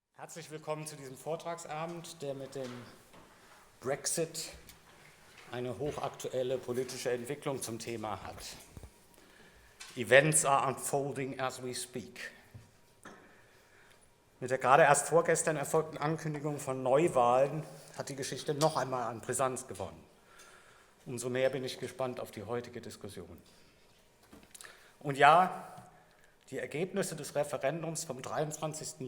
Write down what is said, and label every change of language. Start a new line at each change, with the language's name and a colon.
German: Herzlich willkommen zu diesem Vortragsabend, der mit dem Brexit eine hochaktuelle politische Entwicklung zum Thema hat.
English: Events are unfolding as we speak.
German: Mit der gerade erst vorgestern erfolgten Ankündigung von Neuwahlen hat die Geschichte noch einmal an Brisanz gewonnen. Umso mehr bin ich gespannt auf die heutige Diskussion. Und ja, die Ergebnisse des Referendums vom 23.